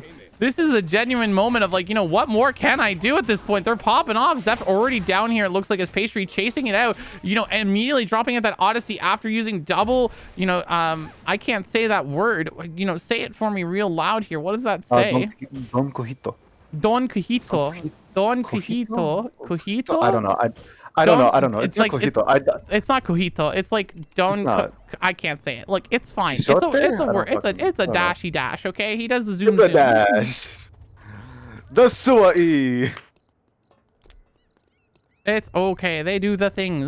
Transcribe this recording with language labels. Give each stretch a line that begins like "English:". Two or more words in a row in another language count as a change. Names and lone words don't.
English: This is a genuine moment of like, you know, what more can I do at this point? They're popping off. Zeph already down here. It looks like his pastry chasing it out, you know, and immediately dropping at that Odyssey after using double, you know, I can't say that word. You know, say it for me real loud here. What does that say? Don Cojito. Don Cojito. Don Cojito. Cojito? I don't know. I don't know. It's like Cojito. It's not Cojito. It's like Don. I can't say it. Look, it's fine. It's a word. It's a dashy dash. Okay, he does the zoom. The dash. The Suai. It's okay. They do the things.